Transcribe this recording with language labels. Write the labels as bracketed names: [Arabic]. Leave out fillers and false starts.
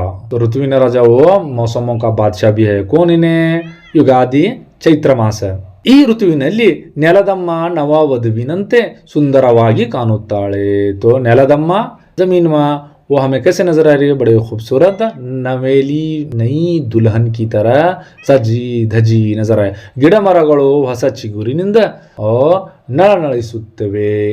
[Hindi] तो ऋतुविನ ರಾಜ वो मौसमों का बादशाह भी है। कौन इन्हें [Kannada] ಯುಗಾದಿ ಚೈತ್ರ ಮಾಸ। ಈ ಋತುವಿನಲ್ಲಿ ನೆಲದಮ್ಮ ನವವಧುವಿನಂತೆ ಸುಂದರವಾಗಿ ಕಾಣುತ್ತಾಳೆ। [Hindi] तो ನೆಲದಮ್ಮ जमीन माँ वो हमें कैसे नजर आ रही है, बड़े खूबसूरत नवेली नई दुल्हन की तरह सजी धजी नजर आए। [Kannada] ಗಿಡ ಮರಗಳು ಹೊಸ ಚಿಗುರಿನಿಂದ ನಳನಳಿಸುತ್ತಿವೆ।